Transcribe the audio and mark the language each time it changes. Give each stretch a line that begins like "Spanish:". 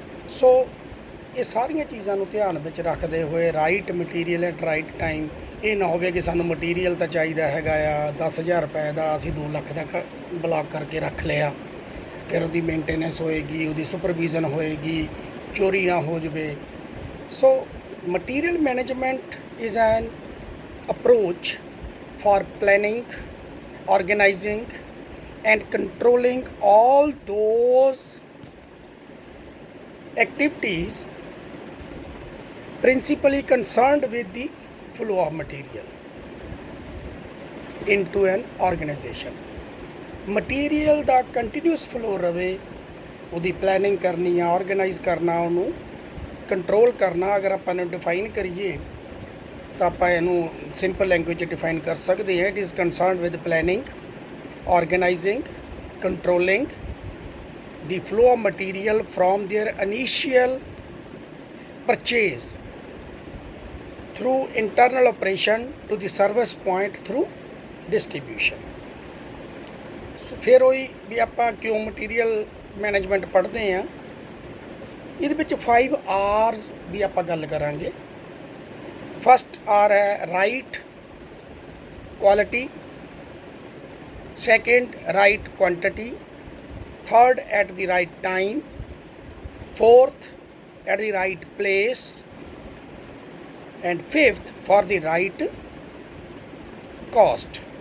Punjabi: ਸੋ ਇਹ ਸਾਰੀਆਂ ਚੀਜ਼ਾਂ ਨੂੰ ਧਿਆਨ ਵਿੱਚ ਰੱਖਦੇ ਹੋਏ
English: Right material at right time.
Punjabi: ਇਹ ਨਾ ਹੋਵੇ ਕਿ ਸਾਨੂੰ ਮਟੀਰੀਅਲ ਤਾਂ ਚਾਹੀਦਾ ਹੈਗਾ ਆ 10,000 ਰੁਪਏ ਦਾ, ਅਸੀਂ 2 ਲੱਖ ਦਾ ਬਲਾਕ ਕਰਕੇ ਰੱਖ ਲਿਆ, ਫਿਰ ਉਹਦੀ ਮੇਨਟੇਨੈਂਸ ਹੋਏਗੀ, ਉਹਦੀ ਸੁਪਰਵਿਜ਼ਨ ਹੋਏਗੀ, ਚੋਰੀ ਨਾ ਹੋ ਜਾਵੇ।
English: So material management is an approach for planning, organizing and controlling all those activities principally concerned with the flow of material into an organization।
Punjabi: Material ਦਾ continuous flow ਰਵੇ, ਉਹਦੀ ਪਲੈਨਿੰਗ ਕਰਨੀ ਆ, ਆਰਗੇਨਾਈਜ਼ ਕਰਨਾ, ਉਹਨੂੰ ਕੰਟਰੋਲ ਕਰਨਾ। ਅਗਰ ਆਪਾਂ ਨੂੰ ਡਿਫਾਈਨ ਕਰੀਏ ਤਾਂ ਆਪਾਂ ਇਹਨੂੰ ਸਿੰਪਲ ਲੈਂਗੁਏਜ 'ਚ ਡਿਫਾਈਨ ਕਰ ਸਕਦੇ ਹਾਂ।
English: It is concerned with planning, organizing, controlling the flow of material from their initial purchase through internal operation to the service point through distribution।
Punjabi: ਸੋ ਫਿਰ ਉਹੀ ਵੀ ਆਪਾਂ ਕਿਉਂ ਮਟੀਰੀਅਲ ਮੈਨੇਜਮੈਂਟ ਪੜ੍ਹਦੇ ਹਾਂ, ਇਹਦੇ ਵਿੱਚ 5 R's ਦੀ ਆਪਾਂ ਗੱਲ ਕਰਾਂਗੇ।
English: First R ਹੈ right quality, second right quantity, third at the right time, fourth at the right place, and fifth for the right cost।